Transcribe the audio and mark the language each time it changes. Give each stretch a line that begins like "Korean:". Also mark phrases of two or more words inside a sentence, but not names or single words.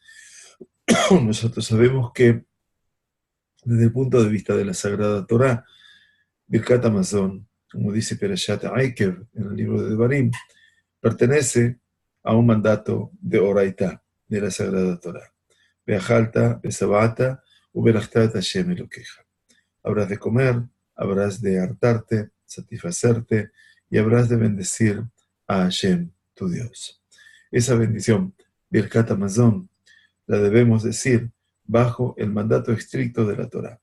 Spanish: Nosotros sabemos que desde el punto de vista de la Sagrada Torá, Birkat Hamazon, como dice Perashat Aikev en el libro de Devarim, pertenece a un mandato de Oraitá, de la Sagrada Torá.
Hebrew: ואכלת, ושבעת, וברכת השם אלוקיך.
Spanish: Habrás de comer, habrás de hartarte, satisfacerte y habrás de bendecir a Hashem, tu Dios. Esa bendición, Birkat Hamazon, la debemos decir bajo el mandato estricto de la Torá.